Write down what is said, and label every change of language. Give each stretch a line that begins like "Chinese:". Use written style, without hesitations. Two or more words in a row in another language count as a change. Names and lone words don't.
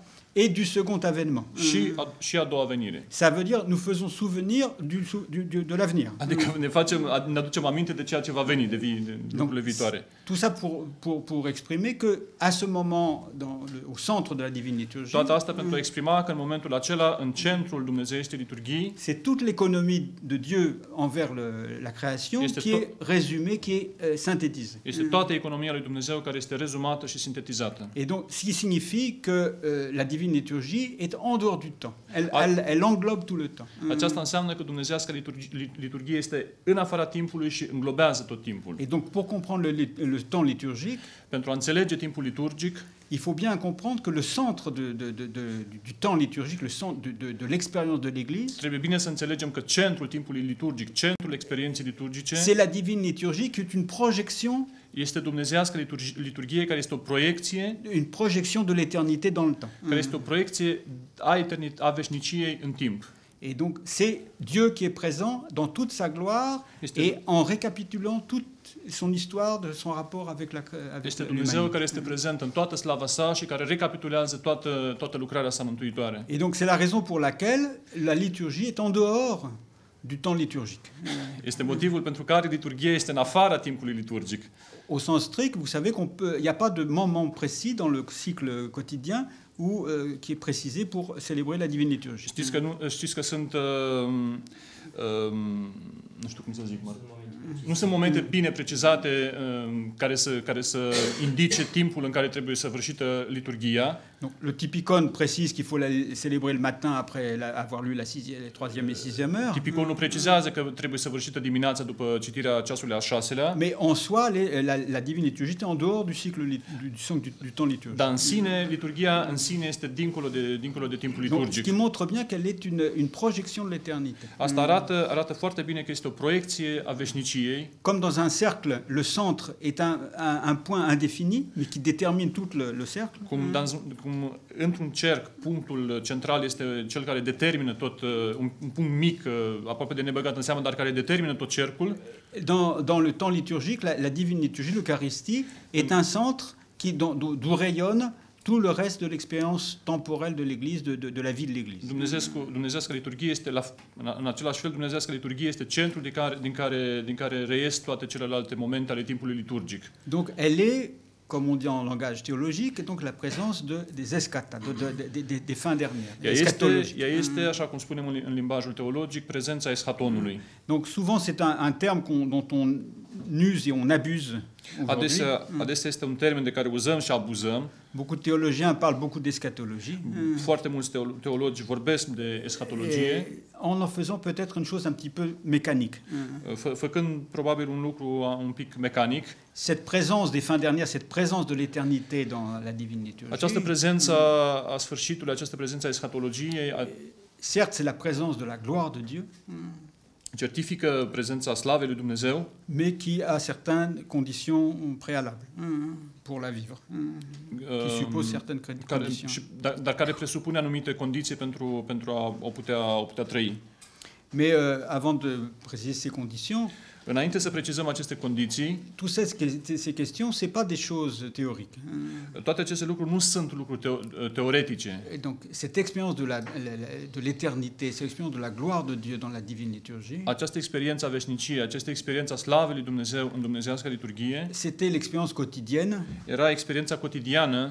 French: et du second avènement.
Romanian: și a doua venire.
French: Ça veut dire nous faisons souvenir de l'avenir.
Romanian: Adică ne aducem aminte de ceea ce va veni, de lucrurile viitoare.
French: Tout ça pour exprimer que à ce moment au centre de la divine liturgie,
Romanian: Toată asta pentru a exprima că în momentul acela, în centrul dumnezeieștii liturghii,
French: c'est toute l'économie de Dieu envers la création qui est résumée, qui est synthétisée.
Romanian: Este toată economia lui Dumnezeu care este rezumată și sintetizată.
French: Et donc, ce qui signifie que la divine liturgie est en dehors du temps. Elle englobe tout le temps.
Romanian: Aceasta înseamnă că dumnezeiasca liturghie este în afara timpului și înglobează tot timpul.
French: Et donc, pour comprendre le temps liturgique,
Romanian: pentru a înțelege timpul liturgic,
French: il faut bien comprendre que le centre du temps liturgique, le centre de l'expérience de l'Église,
Romanian: trebuie bine să înțelegem că centrul timpului liturgic, centrul experienței liturgice,
French: c'est la divine liturgie qui est une projection,
Romanian: este dumnezeiasca liturghie care este o proiecție,
French: une projection de l'éternité dans le temps.
Romanian: Care este o proiecție a veșniciei în timp.
French: Et donc, c'est Dieu qui est présent dans toute sa gloire et en récapitulant toute son histoire, de son rapport avec
Romanian: este Dumnezeu care este prezent în toată slava sa și care recapitulează toată lucrarea sa mântuitoare.
French: Et donc, c'est la raison pour laquelle la liturgie est en dehors du temps liturgique.
Romanian: Este motivul pentru care liturghia este în afara timpului liturgic.
French: Au sens strict, vous savez il n'y a pas de moment précis dans le cycle quotidien qui est précisé pour célébrer la divine liturgie.
Romanian: Știți că sunt nu știu cum să zic, nu sunt momente bine precizate care să indice timpul în care trebuie săvârșită liturghia.
French: Donc, le typicon précise qu'il faut la célébrer le matin après avoir lu la 3e et 6e heure.
Romanian: Tipiconul precizează că trebuie săvârșită dimineața după citirea ceasului al 6-lea.
French: Mais en soi, la divine liturgie est en dehors du cycle du temps liturgique.
Romanian: Dar în sine, liturghia în sine este dincolo de timpul liturgic.
French: Ce qui montre bien qu'elle est une projection de l'éternité.
Romanian: Asta arată foarte bine că este o proiecție a veșniciei.
French: Comme dans un cercle, le centre est un point indéfini, mais qui détermine tout le cercle.
Romanian: Cum într-un cerc, punctul central este cel care determină tot, un punct mic, aproape de nebăgat în seamă, dar care determină tot cercul.
French: Dans le temps liturgique, la divine liturgie, l'Eucharistie, est un centre d'où rayonne tout le reste de l'expérience temporelle de l'Église, de la vie de l'Église.
Romanian: Dumnezeiasca liturghie este în același fel, dumnezeiasca liturghie este centrul din care reies toate celelalte momente ale timpului liturgic.
French: Donc elle est comme on dit en langage théologique, donc la présence des eschata, des fins dernières.
Romanian: Ea este, așa cum spunem în limbajul teologic, prezența eschatonului.
French: Donc souvent c'est un terme dont on use et on abuse aujourd'hui.
Romanian: Adesea este un termen de care uzăm și abuzăm.
French: Beaucoup de théologiens parlent beaucoup d'eschatologie.
Romanian: Foarte mulți teologi vorbesc de eschatologie.
French: En faisant peut-être une chose un petit peu mécanique.
Romanian: Făcând probabil un lucru un pic mecanic.
French: Cette présence des fins dernières, cette présence de l'éternité dans la divine liturgie.
Romanian: Această prezență a sfârșitului, această prezență a eschatologiei,
French: certes, c'est la présence de la gloire de Dieu.
Romanian: Certifică prezența slavei lui Dumnezeu,
French: mais qui a certaines conditions préalables pour la vivre, qui suppose certaines conditions.
Romanian: Dar care presupune anumite condiții pentru a o putea trăi.
French: Mais avant de préciser ces conditions,
Romanian: înainte să precizăm aceste condiții,
French: toutes ces questions, c'est pas des choses théoriques.
Romanian: Toate aceste lucruri nu sunt lucruri teoretice.
French: Et donc cette expérience de l'éternité, cette expérience de la gloire de Dieu dans la divine liturgie,
Romanian: această experiență a veșniciei, această experiență a slavei lui Dumnezeu în dumnezeiasca liturghie,
French: c'était l'expérience quotidienne,
Romanian: era experiența cotidiană